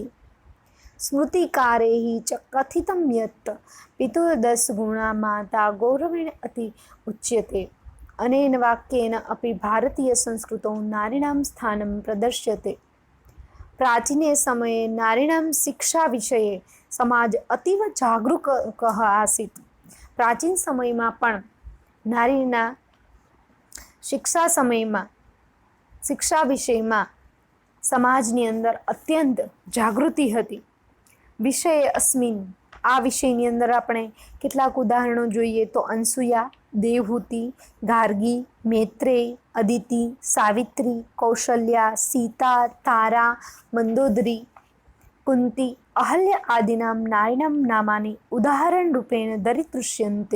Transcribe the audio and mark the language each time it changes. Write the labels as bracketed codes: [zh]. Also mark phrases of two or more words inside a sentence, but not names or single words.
[sa] स्मृतिकारैः च कथितं यत् पितुर्दशगुणा माता गौरवेण अति उच्यते. अनेन वाक्येन अपि भारतीयसंस्कृतौ नारीणां स्थानं प्रदर्श्यते. प्राचीने समये नारीणां शिक्षाविषये समाज अतीव जागरूकः आसीत्. [gu] प्राचीन समयમાં પણ નારીના શિક્ષા વિષયમાં સમાજની અંદર અત્યંત જાગૃતિ હતી. [sa] વિષય અસ્મિન, [gu] આ વિષયની અંદર આપણે કેટલાક ઉદાહરણો જોઈએ તો અનસૂયા, દેવહૂતિ, ગાર્ગી, મૈત્રેય, અદિતિ, સાવિત્રી, કૌશલ્યા, સીતા, તારા, મંદોદરી, કુંતી, અહલ્ય [sa] આદિનામ નારીનામ નામાની ઉદાહરણ રૂપેણ દરિદૃશ્યન્તે.